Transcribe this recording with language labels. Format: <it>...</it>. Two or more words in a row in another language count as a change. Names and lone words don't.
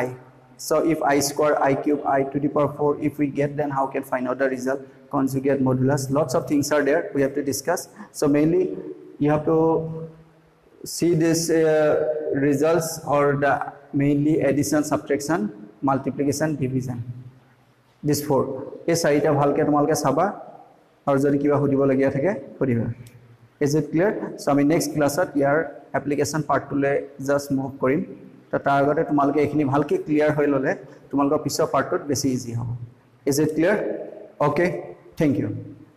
<en>So if I square, I cube, I to the power 4, if we get, then how can find out the result, conjugate, modulus, lots of things are there we have to discuss. So mainly you have to see this results, or the mainly addition, subtraction, multiplication, division, this 4.</en> <as>এই চাৰিটা ভালকে তোমালকে চাবা, আৰু যদি কিবা হুদিব লগিয়া থাকে হুদিবা.</as> <en>Is it clear?</en> <as>So আমি</as> <en>next classত</en> <as>ইয়াৰ</as> <en>application partটোলে just move</en> <as>কৰিম. তো তাৰ আগতে তোমালকে এইখিনি ভালকে ক্লিয়াৰ হৈ ললে তোমালকৰ পিছৰ পাৰ্টটোত বেছি ইজি হ'ব.</as> <en>Is it clear? Okay, thank you.</en>